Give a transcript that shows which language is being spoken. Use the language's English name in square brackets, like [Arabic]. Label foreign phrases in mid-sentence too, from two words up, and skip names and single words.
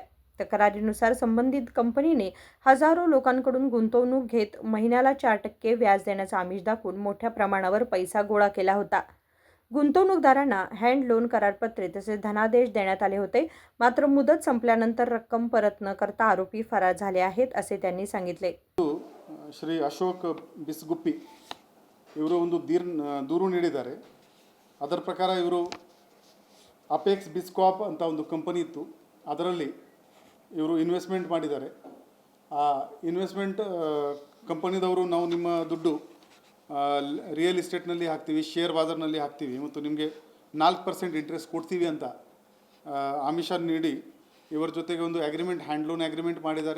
[Marathi] तक्रारीनुसार संबंधित कंपनीने हजारो लोकांकडून गुंतवणूक घेत महिन्याला 4% व्याज देण्याचा आमिष दाखवून मोठ्या प्रमाणावर पैसा गोळा केला होता. गुंतवणूकदारांना [English] hand loan [Marathi] करारपत्रे तसेच धनादेश देण्यात आले होते. मात्र मुदत संपल्यानंतर रक्कम परत न करता आरोपी फरार झाले आहेत असे त्यांनी सांगितले. [Kannada] ಶ್ರೀ ಅಶೋಕ್ ಬಿಸ್ಗುಪ್ಪಿ ಇವರು ಒಂದು ದೂರು ನೀಡಿದ್ದಾರೆ. ಅದರ ಪ್ರಕಾರ ಇವರು ಅಪೆಕ್ಸ್ ಬಿಸ್ಕಾಪ್ ಅಂತ ಒಂದು ಕಂಪನಿ ಇತ್ತು, ಅದರಲ್ಲಿ ಇವರು ಇನ್ವೆಸ್ಟ್ಮೆಂಟ್ ಮಾಡಿದ್ದಾರೆ. ಆ ಇನ್ವೆಸ್ಟ್ಮೆಂಟ್ ಕಂಪನಿದವರು ನಾವು ನಿಮ್ಮ ದುಡ್ಡು [English] real estate [Kannada] ಹಾಕ್ತೀವಿ, ಶೇರ್ ಬಾಜಾರ್ನಲ್ಲಿ ಹಾಕ್ತೀವಿ ಮತ್ತು ನಿಮಗೆ 4% ಇಂಟ್ರೆಸ್ಟ್ ಕೊಡ್ತೀವಿ ಅಂತ ಆಮಿಷ ನೀಡಿ ಇವರ ಜೊತೆಗೆ ಒಂದು ಅಗ್ರಿಮೆಂಟ್, [English] hand loan agreement [Kannada] ಮಾಡಿದ್ದಾರೆ.